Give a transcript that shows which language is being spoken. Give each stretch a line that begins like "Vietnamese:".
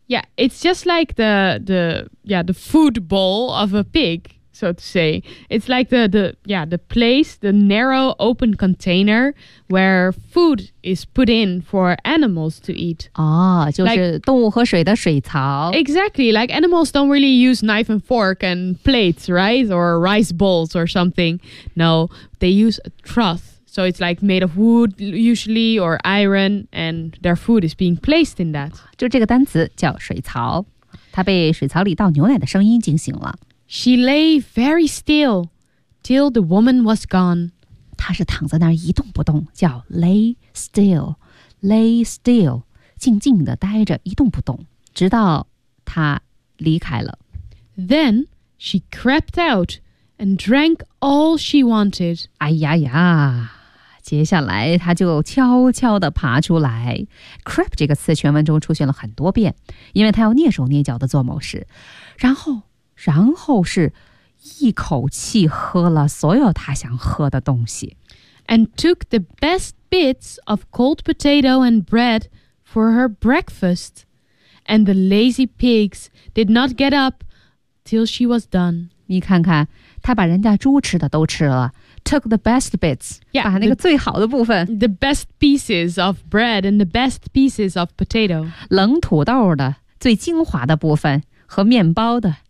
English: Yeah, it's just like the food bowl of a pig. So to say, it's like the place, the narrow open container where food is put in for animals to eat.
Chinese: 哦，就是动物喝水的水槽。
English: Exactly, like animals don't really use knife and fork and plates, right? Or rice bowls or something. No, they use a trough. So it's like made of wood usually or iron and their food is being placed in that.
Chinese: 就这个单词叫水槽，它被水槽里倒牛奶的声音惊醒了。
English: She lay very still till the woman was gone.
Chinese: 她是躺在那儿一动不动，叫
English: lay still, lay still,
Chinese: 静静地待着，一动不动，直到她离开了。
English: Then she crept out and drank all she wanted.
Chinese: 哎呀呀，接下来她就悄悄地爬出来。 Crept 这个词全文中出现了很多遍，因为她要蹑手蹑脚地做某事，然后是一口气喝了所有他想喝的东西。
English: And took the best bits of cold potato and bread for her breakfast. And the lazy pigs did not get up till she was done.
Chinese: 你看看，他把人家猪吃的都吃了。
English: Took the best bits, yeah,
Chinese: 把那个最好的部分。
English: The best pieces of bread and the best pieces of potato.
Chinese: 冷土豆的最精华的部分和面包的。